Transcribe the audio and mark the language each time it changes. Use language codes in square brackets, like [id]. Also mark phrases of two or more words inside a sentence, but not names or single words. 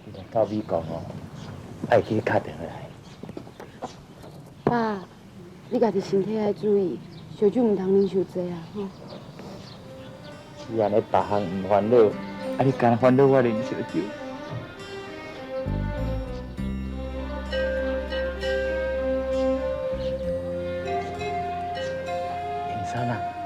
[nan] 到美国哦，爱去打电话来。爸，你家己身体爱注意，烧酒唔通啉伤济啊，吼。你安尼别项唔烦恼，你干烦恼我啉烧酒。英山啊，